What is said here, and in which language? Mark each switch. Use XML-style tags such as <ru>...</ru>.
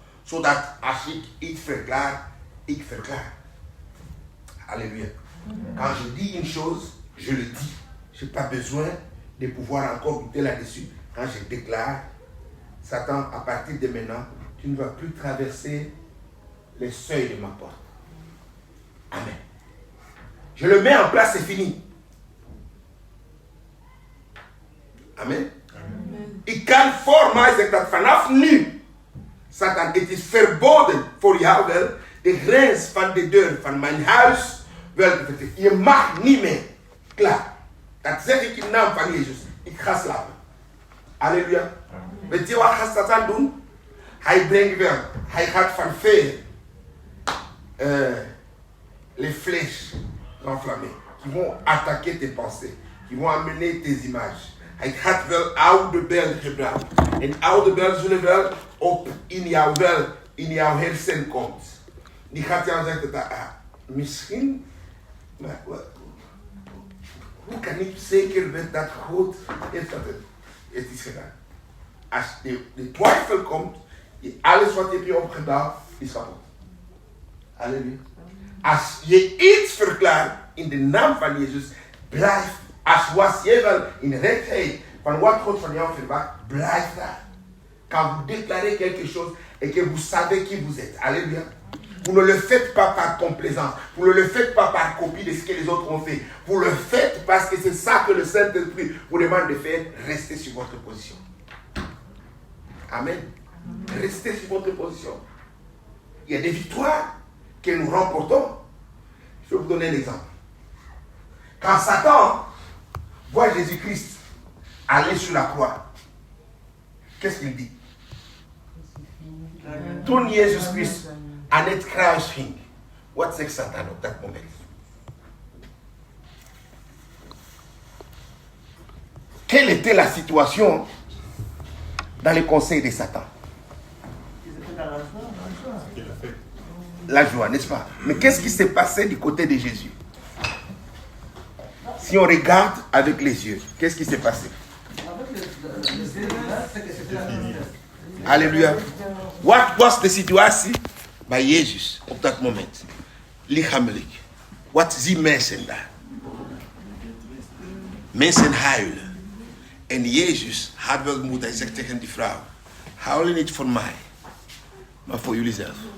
<nl>Zodat als ik iets verklaar, ik verklaar.</nl> <fr>Alléluia. Quand je dis une chose, je le dis. Je n'ai pas besoin de pouvoir encore douter là-dessus. Quand je déclare, Satan, à partir de maintenant, tu ne vas plus traverser les seuils de ma porte. Amen. Je le mets en place, c'est fini. Amen. Amen.</fr> <nl>Ik kan voor mij zeggen dat vanaf nu, Satan, het is verboden voor jou wel de grens van de deur van mijn huis wel bevestigen. Je mag niet meer. Klaar. Dat zeg ik in de naam van Jezus. Ik ga slapen. Halleluja. Weet je wat gaat Satan doen? Hij brengt wel. Hij gaat van ver.</nl> <fr>Les flèches enflammées. Qui vont attaquer tes pensées. Qui vont amener tes images.</fr> <nl>Hij gaat wel oude beelden gebruiken. En oude beelden zullen wel op in jouw hersen komt. Die gaat jou zeggen dat misschien, maar hoe kan ik zeker weten dat God heeft dat het is gedaan? Als de twijfel komt, alles wat heb je opgedaan is kapot. Halleluja. Als je iets verklaart in de naam van Jezus, blijf. Als was je wel in rechtheid van wat God van jou verwacht, blijf daar.</nl> <fr>Quand vous déclarez quelque chose et que vous savez qui vous êtes, alléluia. Vous ne le faites pas par complaisance, vous ne le faites pas par copie de ce que les autres ont fait. Vous le faites parce que c'est ça que le Saint-Esprit vous demande de faire. Restez sur votre position. Amen. Restez sur votre position. Il y a des victoires que nous remportons. Je vais vous donner un exemple. Quand Satan voit Jésus-Christ aller sur la croix, qu'est-ce qu'il dit?</fr> <nl>Toen Jezus Christus aan het kruis ging, wat zegt Satan op dat moment?</nl> <fr>Quelle était la situation dans le conseil de Satan? La joie, n'est-ce pas? Mais qu'est-ce qui s'est passé du côté de Jésus? Si on regarde avec les yeux, qu'est-ce qui s'est passé? Alléluia.</fr> <nl>What was de situatie bij Jezus op dat moment? Lichamelijk. Wat zien mensen daar? Mensen huilen. En Jezus had wel moed. Hij zegt tegen die vrouw: huilen niet voor mij, maar voor jullie zelf.</nl>